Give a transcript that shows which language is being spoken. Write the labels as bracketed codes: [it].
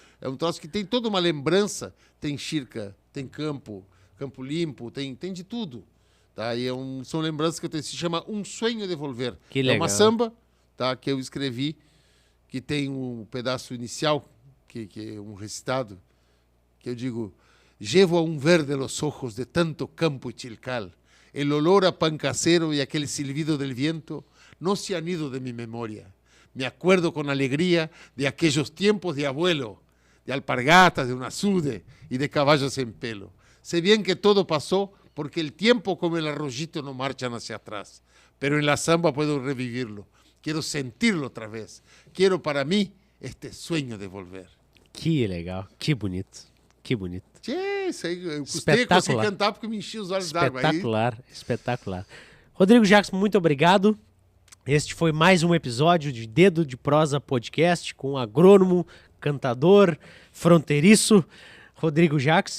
[pt] É um troço que tem toda uma lembrança. Tem xirca, tem campo limpo, tem de tudo. Tá? E são lembranças que eu tenho. Se chama Um Sonho de Volver. Que legal. É uma samba, tá, que eu escrevi, que tem um pedaço inicial, que é um recitado, que eu digo: [es] Llevo a um verde los ojos de tanto campo y chilcal. el olor a pan casero y aquel silbido del viento no se han ido de mi memoria. Me acuerdo con alegría de aquellos tiempos de abuelo, de alpargatas, de un azude y de caballos en pelo. Sé bien que todo pasó porque el tiempo como el arroyito no marchan hacia atrás, pero en la samba puedo revivirlo. Quiero sentirlo otra vez. Quiero para mí este sueño de volver. [pt] Que legal, que bonito, que bonito. Tchê, isso aí, eu custei conseguir cantar porque me enchi os olhos d'água. Espetacular, espetacular. Rodrigo Jacques, muito obrigado. Este foi mais um episódio de Dedo de Prosa Podcast com o agrônomo, cantador, fronteiriço, Rodrigo Jacques.